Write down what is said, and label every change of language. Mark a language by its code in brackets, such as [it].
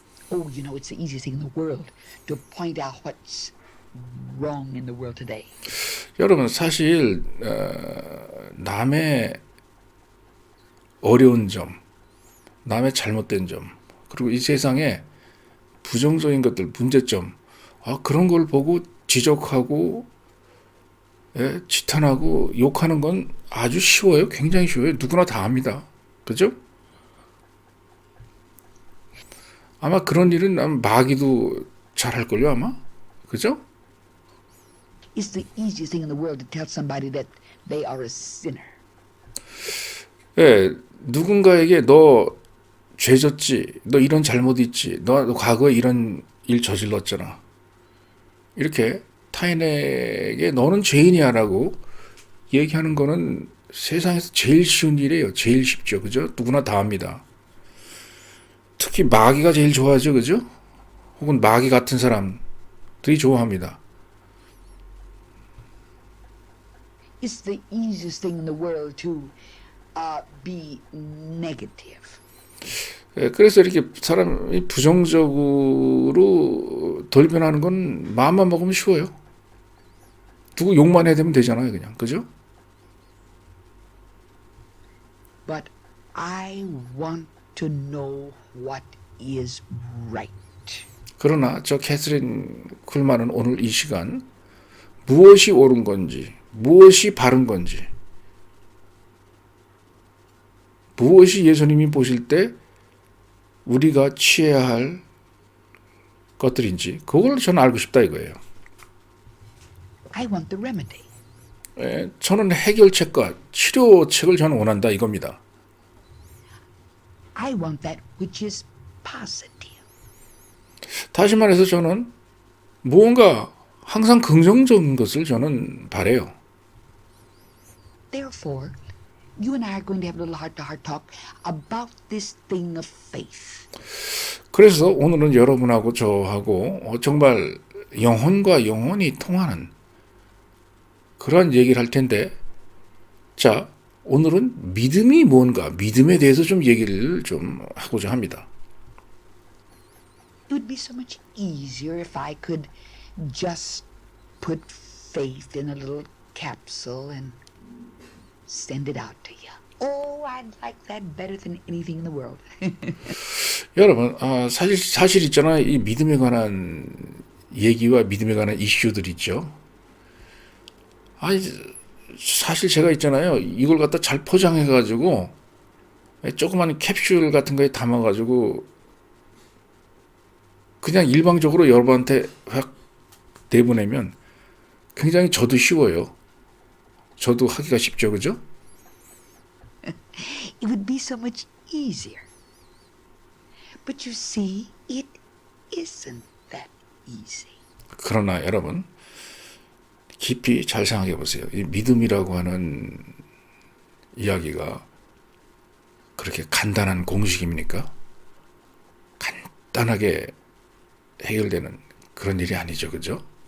[en] Oh, you know, it's the easiest thing in the world to point out what's wrong in the world today. [ko] 여러분 사실 남의 어려운 점, 남의 잘못된 점, 그리고 이 세상에 부정적인 것들, 문제점, 그런 걸 보고 지적하고 지탄하고 욕하는 건 아주 쉬워요. 굉장히 쉬워요. 누구나 다 합니다. 그죠? 아마 그런 일은 아마 마귀도 잘할걸요, 아마? 그죠? [en] It's the easiest thing in the world to tell somebody that they are a sinner. [ko] 누군가에게 너 죄졌지, 너 이런 잘못 있지, 너 과거에 이런 일 저질렀잖아. 이렇게 타인에게 너는 죄인이야라고 얘기하는 거는 세상에서 제일 쉬운 일이에요. 제일 쉽죠, 그죠? 누구나 다 합니다. 특히 마귀가 제일 좋아하죠, 그죠? 혹은 마귀 같은 사람들이 좋아합니다. [en] It's the easiest thing in the world to be negative. [ko] 그래서 이렇게 사람이 부정적으로 돌변하는 건 마음만 먹으면 쉬워요. 누구 욕만 해야 되면 되잖아요, 그냥. 그죠? [en] But I want to know what is right. [ko] 그러나 저 캐서린 쿨만은 오늘 이 시간 무엇이 옳은 건지, 무엇이 바른 건지, 무엇이 예수님이 보실 때 우리가 취해야 할 것들인지 그걸 저는 알고 싶다 이거예요. [en] I want the remedy. [ko] 저는 해결책과 치료책을 저는 원한다 이겁니다. [en] I want that which is positive. [ko] 다시 말해서 저는 무언가 항상 긍정적인 것을 저는 바래요. [en] Therefore, you and I are going to have a little heart-to-heart talk about this thing of faith. [ko] 그래서 오늘은 여러분하고 저하고 정말 영혼과 영혼이 통하는 그런 얘기를 할 텐데, 자, 오늘은 믿음이 뭔가, 믿음에 대해서 좀 얘기를 좀 하고자 합니다. [en] It would be so much easier if I could just put faith in a little capsule and send it out to you. Oh, I'd like that better than anything in the world. [ko] 여러분, 사실 있잖아요. 이 믿음에 관한 얘기와 믿음에 관한 이슈들 있죠. 사실 제가 있잖아요. 이걸 갖다 잘 포장해가지고 조그만 캡슐 같은 거에 담아가지고 그냥 일방적으로 여러분한테 확 내보내면 굉장히 저도 쉬워요. 저도 하기가 쉽죠, 그죠? [en] It would be so much easier. But you see, it isn't that easy. [ko] 그러나 여러분, 깊이 잘 생각해 보세요. 이 믿음이라고 하는 이야기가 그렇게 간단한 공식입니까? 간단하게 해결되는 그런 일이 아니죠, 그죠?